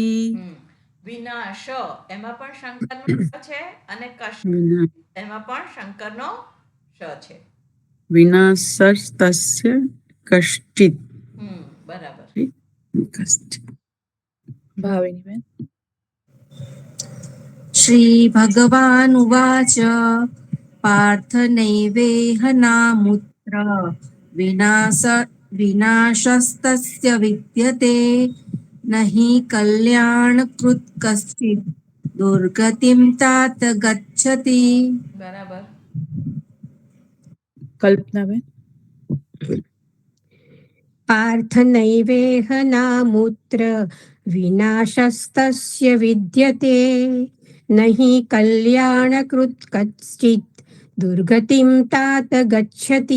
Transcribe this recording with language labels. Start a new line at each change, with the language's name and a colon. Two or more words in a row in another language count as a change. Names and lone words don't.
Gujarati: વિનાશ એમાં પણ શંકરનો શ છે અને કશ એમાં પણ શંકરનો શ છે.
Sanskrit: વિનાશસ્તસ્ય કશ્ચિત.
Gujarati: બરાબર. ભાવિનીબેન.
Sanskrit: श्रीभगवानुवाच पार्थ नैवेह नामुत्र विनाशस्तस्य विद्यते न हि कल्याणकृत् कश्चित् दुर्गतिं तात गच्छति.
Gujarati: બરાબર. કલ્પનાબેન.
Sanskrit: પાર્થ નૈવેહ નામુત્ર વિનાશસ્તસ્ય વિદ્યતે નહીં કલ્યાણકૃત કશ્ચિત દુર્ગતિમ તાત ગચ્છતિ.